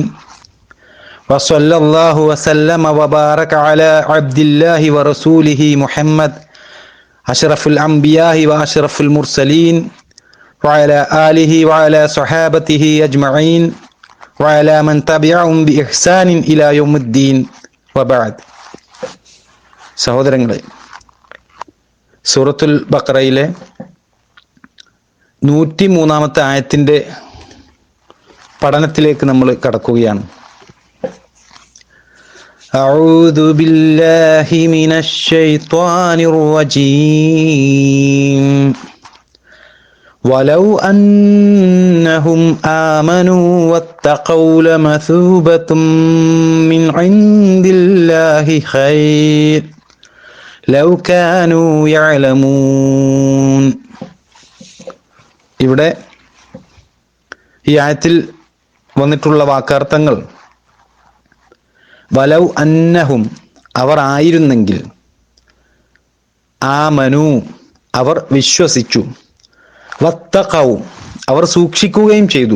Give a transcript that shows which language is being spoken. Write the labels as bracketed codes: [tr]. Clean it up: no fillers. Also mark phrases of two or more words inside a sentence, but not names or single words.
[ar] وصلى الله وسلم وبارك على عبد الله ورسوله محمد أشرف الأنبياء وأشرف المرسلين وعلى آله وعلى صحابته أجمعين وعلى من تبعهم بإحسان إلى يوم الدين وبعد. [ml] സഹോദരങ്ങളെ, സൂറത്തുൽ ബഖറയിലെ 103-ാമത്തെ ആയത്തിൻ്റെ പഠനത്തിലേക്ക് നമ്മൾ കടക്കുകയാണ്. [ar] أعوذ بالله من الشيطان الرجيم. ولو أنهم آمنوا واتقوا لمثوبة من عند الله خير لو كانوا يعلمون. [ml] ഇവിടെ ഈ ആയത്തിൽ വന്നിട്ടുള്ള വാക്കാർത്ഥങ്ങൾ [ar] ولو أنهم, [ml] അവർ ആയിരുന്നെങ്കിൽ, ആമനു, അവർ വിശ്വസിച്ചു, വത്തഖൗ, അവർ സൂക്ഷിക്കുകയും ചെയ്തു,